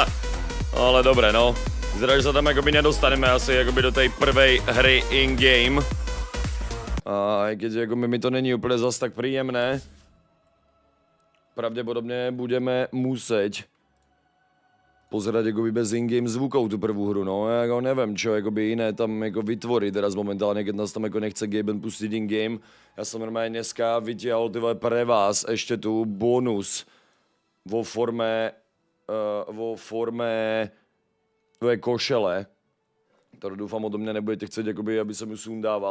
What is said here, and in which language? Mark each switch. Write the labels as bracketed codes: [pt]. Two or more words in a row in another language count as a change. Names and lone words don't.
[sk] Ale dobré, no. Vyzerá, že se tam jakoby nedostaneme asi jakoby do té prvej hry in-game. A keď [cs] jakoby mi to není úplně zas tak [sk] príjemné, [cs] pravděpodobně budeme muset [sk] pozerať jakoby bez in-game zvukov tu prvú hru, no, ja jako neviem, čo jakoby iné tam jako vytvoriť teraz momentálne, keď nás tam jako nechce Gaben pustiť in-game. Ja som normálne dneska vytiahol [cs] ty vole [sk] pre vás ešte tu bonus vo forme košele, ktorú dúfam odo mňa nebudete chcieť, jakoby, aby som ju sundával.